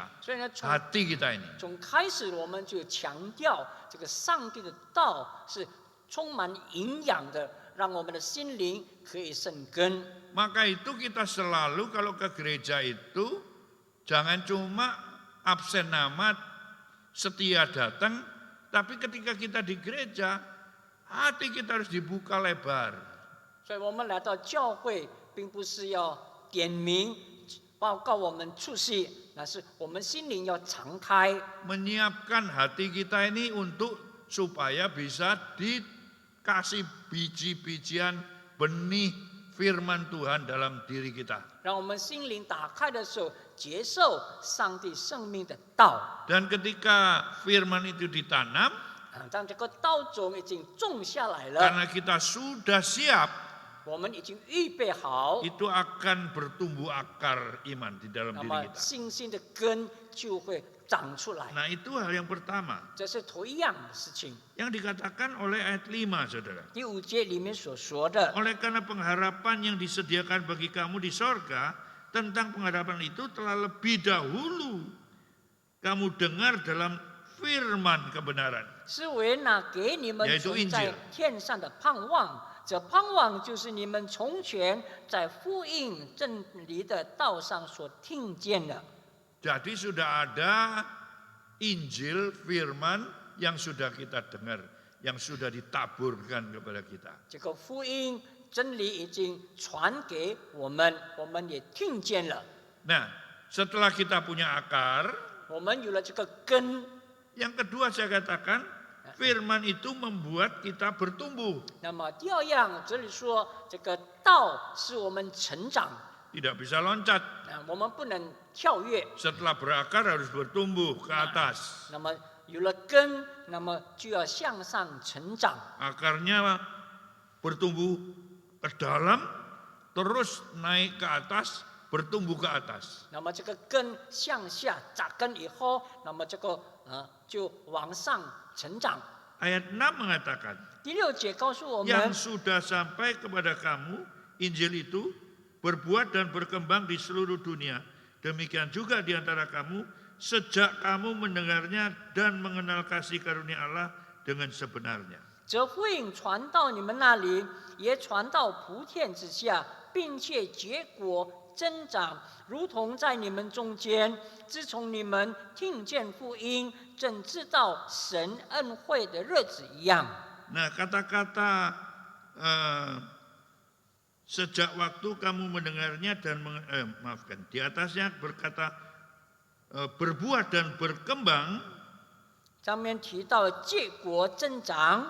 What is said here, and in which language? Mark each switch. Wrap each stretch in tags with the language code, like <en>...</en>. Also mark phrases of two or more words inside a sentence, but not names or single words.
<zh>所以呢，</zh> <id>hati kita ini.</id> <zh>从开始我们就强调这个上帝的道是充满营养的，让我们的心灵可以生根。</zh> <id>Maka itu kita selalu kalau ke gereja itu jangan cuma absen nama, setia datang, tapi ketika kita di gereja hati kita harus dibuka lebar.</id> <zh>所以我们来到教会，并不是要点名报告我们出息，那是我们心灵要敞开，</zh> <id>Menyiapkan hati kita ini untuk supaya bisa dikasih biji-bijian benih firman Tuhan dalam diri kita.</id> <zh>让我们心灵打开的时候，接受上帝生命的道。</zh> <id>Dan ketika firman itu ditanam,</id> <zh>当这个道种已经种下来了，</zh> <id>karena kita sudah siap,</id> <zh>我们已经预备好，</zh> <id>itu akan bertumbuh akar iman di dalam</id> <zh>那</zh> <id>diri</id> <zh>么</zh> <id>kita.</id> <zh>信心的根就会长出来。</zh> <id>Nah itu hal yang pertama</id> <zh>这是头一样的事情。</zh> <id>yang dikatakan oleh ayat 5, saudara.</id> <zh>第5节里面所说的，</zh> <id>Oleh karena pengharapan yang disediakan bagi kamu di sorga, tentang pengharapan itu telah lebih dahulu kamu dengar dalam firman kebenaran.</id> <zh>是为那给你们</zh> <id>yaitu</id> <zh>存在</zh> <id>Injil</id> <zh>天上的盼望。这盼望就是你们从前在福音真理的道上所听见的。</zh> <id>Jadi sudah ada Injil firman yang sudah kita dengar, yang sudah ditaburkan kepada kita.</id> <zh>这个福音真理已经传给我们，我们也听见了。</zh> <id>Nah, setelah kita punya akar,</id> <zh>我们有了这个根，</zh> <id>yang kedua saya katakan firman itu membuat kita bertumbuh.</id> <zh>那么第二样，这里说这个道使我们成长，</zh> <id>Tidak bisa loncat.</id> <zh>我们不能跳跃。</zh> <id>Setelah berakar harus bertumbuh ke atas.</id> <zh>那么有了根，那么就要向上成长。</zh> <id>Akarnya bertumbuh ke dalam, terus naik ke atas, bertumbuh ke atas.</id> <zh>那么这个根向下扎根以后，那么这个就往上成长。</zh> <id>Ayat 6 mengatakan, 第6节告诉我们 yang， sudah sampai kepada kamu, Injil itu berbuat dan berkembang di seluruh dunia. Demikian juga di antara kamu, sejak kamu mendengarnya dan mengenal kasih karunia Allah dengan sebenarnya.</id> <zh>这福音传到你们那里，也传到普天之下，并且结果增长，如同在你们中间。自从你们听见福音，正知道神恩惠的日子一样。</zh> <id>Nah, kata-kata sejak waktu kamu mendengarnya dan maafkan, di atasnya berkata berbuah dan berkembang.</id> <zh>上面提到结果增长，</zh>